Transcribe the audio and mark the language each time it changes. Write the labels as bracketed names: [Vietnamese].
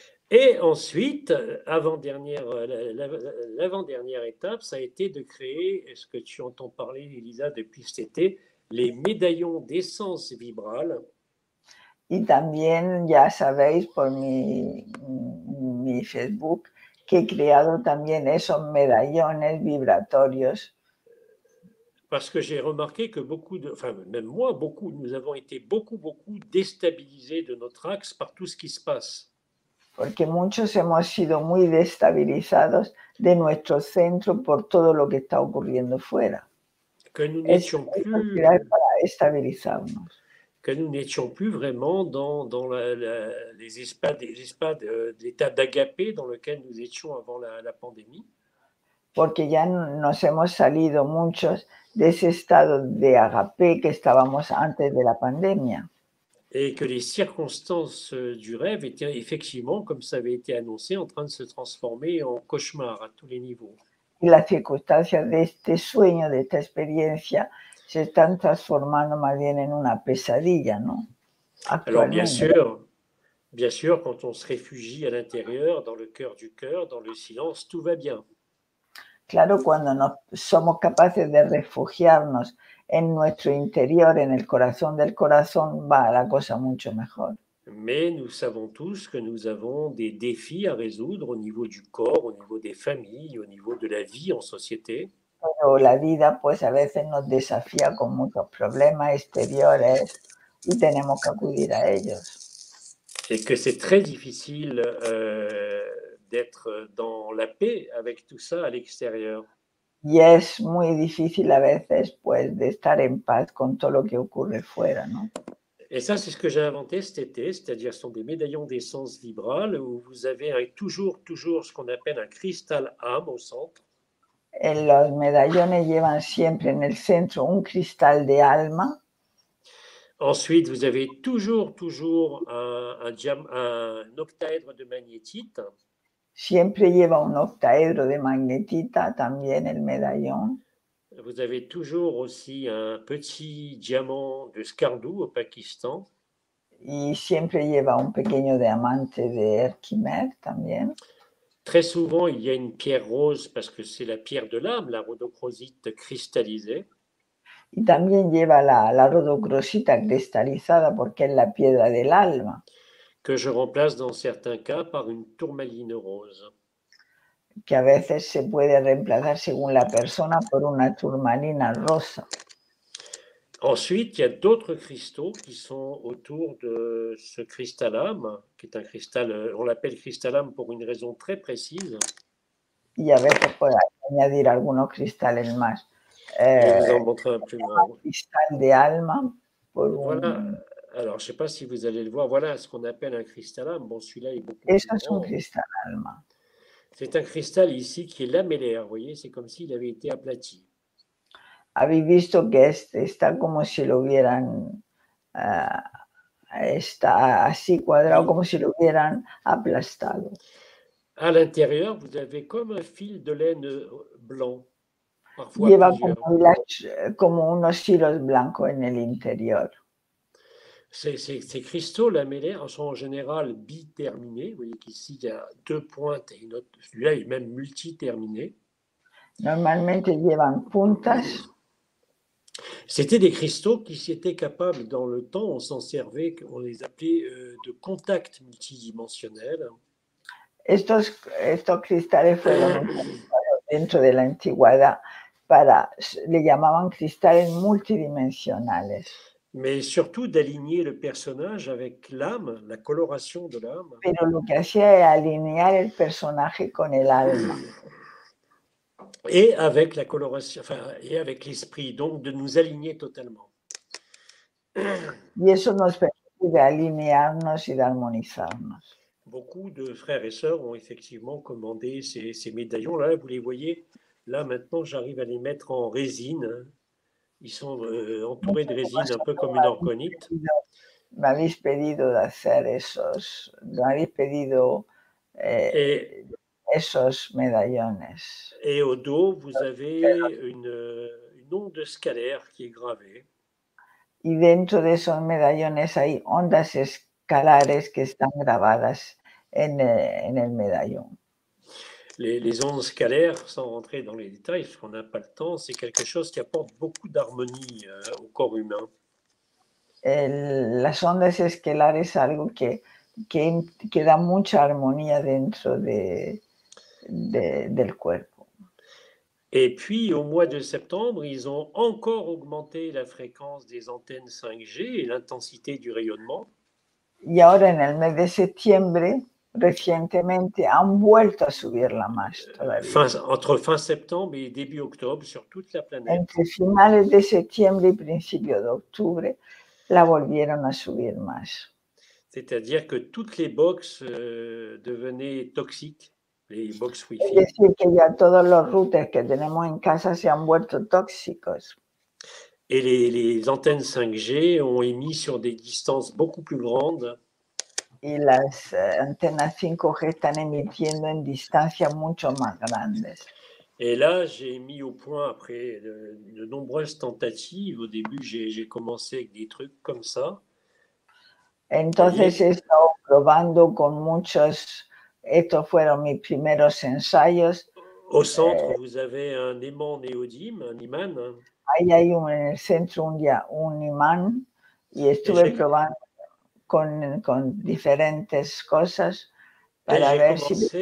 [French] Et ensuite, l'avant-dernière étape, ça a été de créer, est-ce que tu entends parler, Elisa, depuis cet été, les médaillons d'essence vibrale. [Spanish] Y también ya sabéis por mi Facebook que he creado también esos medallones vibratorios. [French] Parce que j'ai remarqué que même moi, nous avons été beaucoup déstabilisés de notre axe par tout ce qui se passe. [Spanish] Porque muchos hemos sido muy destabilizados de nuestro centro por todo lo que está ocurriendo fuera. [French] Que nous n'étions plus... [Spanish] para estabilizarnos. [French] Que nous n'étions plus vraiment dans les espaces d'état d'agapé dans lequel nous étions avant la pandémie. [Spanish] Porque ya nos hemos salido muchos de ese estado de agapé que estábamos antes de la pandemia. [French] Et que les circonstances du rêve étaient effectivement, comme ça avait été annoncé, en train de se transformer en cauchemar à tous les niveaux. [Spanish] Y las circunstancias de este sueño, de esta experiencia, se están transformando más bien en una pesadilla, ¿no? [French] Alors bien sûr, quand on se réfugie à l'intérieur, dans le cœur du cœur, dans le silence, tout va bien. [Spanish] Claro, cuando somos capaces de refugiarnos en nuestro interior, en el corazón del corazón, va la cosa mucho mejor. [French] Mais nous savons tous que nous avons des défis à résoudre au niveau du corps, au niveau des familles, au niveau de la vie en société. [Spanish] Pero la vida, pues a veces nos desafía con muchos problemas exteriores y tenemos que acudir a ellos. [French] Et que c'est très difficile d'être dans la paix avec tout ça à l'extérieur. [Spanish] Y es muy difícil a veces, pues, de estar en paz con todo lo que ocurre fuera, ¿no? [French] Et ça, c'est ce que j'ai inventé cet été, c'est-à-dire ce sont des médaillons d'essence vibrale où vous avez toujours ce qu'on appelle un cristal âme au centre. [Spanish] Los medallones llevan siempre en el centro un cristal de alma. [French] Ensuite, vous avez toujours un octaèdre de magnétite. [Spanish] Siempre lleva un octaedro de magnetita también el medallón. [French] Vous avez toujours aussi un petit diamant de Skardou au Pakistan. [Spanish] Y siempre lleva un pequeño diamante de Herkimer también. [French] Très souvent, il y a une pierre rose parce que c'est la pierre de l'âme, la rhodochrosite cristallisée. [Spanish] Y también lleva la rodocrosita cristalizada porque es la piedra del alma. [French] Que je remplace dans certains cas par une tourmaline rose. [Spanish] Que a veces se puede reemplazar según la persona por una turmalina rosa. [French] Ensuite, il y a d'autres cristaux qui sont autour de ce cristalame, qui est un cristal, on l'appelle cristalame pour une raison très précise. [Spanish] Y a veces puede añadir algunos cristales más. [French] Je vais vous en montrer un plus grand. [Spanish] Cristal de alma. [French] Voilà. Alors, je ne sais pas si vous allez le voir. Voilà ce qu'on appelle un cristalame. Bon, celui-là est beaucoup [Spanish] Eso [French] plus [Spanish] es un [French] grand. [Spanish] cristal alma. [French] C'est un cristal ici qui est lamellaire. Vous voyez, c'est comme s'il avait été aplati. [Spanish] Habéis visto que está como si lo hubieran, está así cuadrado, [French] Oui. [Spanish] como si lo hubieran aplastado. [French] À l'intérieur, vous avez comme un fil de laine blanc, parfois [Spanish] Lleva [French] plusieurs. [Spanish] como unos hilos blancos en el interior. [French] Ces cristaux lamellaires sont en général biterminés. Vous voyez qu'ici, il y a deux pointes et une autre. Celui-là est même multiterminé. [Spanish] Normalmente llevan puntas. [French] C'était des cristaux qui étaient capables, dans le temps, on s'en servait, on les appelait de contacts multidimensionnels. [Spanish] Estos cristales fueron utilizados dentro de la antigüedad le llamaban cristales multidimensionales. [French] Mais surtout d'aligner le personnage avec l'âme, la coloration de l'âme. [Spanish] Pero lo que hacía era alinear el personaje con el alma. [French] Et avec la coloration, enfin, et avec l'esprit, donc de nous aligner totalement. [Spanish] Y eso nos permite de alinearnos y de armonizarnos. [French] Beaucoup de frères et sœurs ont effectivement commandé ces médaillons-là. Vous les voyez, là maintenant, j'arrive à les mettre en résine. Ils sont entourés de résine, un peu comme une orgonite. [Spanish] Me habéis pedido de hacer me habéis pedido esos medallones. [French] Et au dos, vous avez une onde scalaire qui est gravée. [Spanish] Y dentro de esos medallones hay ondas escalares que están grabadas en el medallón. [French] Les ondes scalaires, sans rentrer dans les détails, parce qu'on n'a pas le temps, c'est quelque chose qui apporte beaucoup d'harmonie au corps humain. [Spanish] Las ondas escalares es algo que da mucha armonía dentro del cuerpo. [French] Et puis, au mois de septembre, ils ont encore augmenté la fréquence des antennes 5G et l'intensité du rayonnement. [Spanish] Y ahora en el mes de septiembre, recientemente, han vuelto a subirla más todavía. [French] Entre fin septembre et début octobre, sur toute la planète. [Spanish] Entre finales de septiembre y principio de octubre, la volvieron a subir más. [French] C'est-à-dire que toutes les box devenaient toxiques, les box Wi-Fi. [Spanish] Es decir, que ya todos los routers que tenemos en casa se han vuelto tóxicos. [French] Et les antennes 5G ont émis sur des distances beaucoup plus grandes. [Spanish] Y las antenas 5G están emitiendo en distancias mucho más grandes. [French] Et là, j'ai mis au point, après de nombreuses tentatives, au début, j'ai commencé avec des trucs comme ça. [Spanish] Entonces he estado probando con muchos, estos fueron mis primeros ensayos. [French] Au centre, vous avez un aimant néodyme, [Spanish] un imán. Ahí hay en el centro un imán y estuve probando con diferentes cosas para ver si...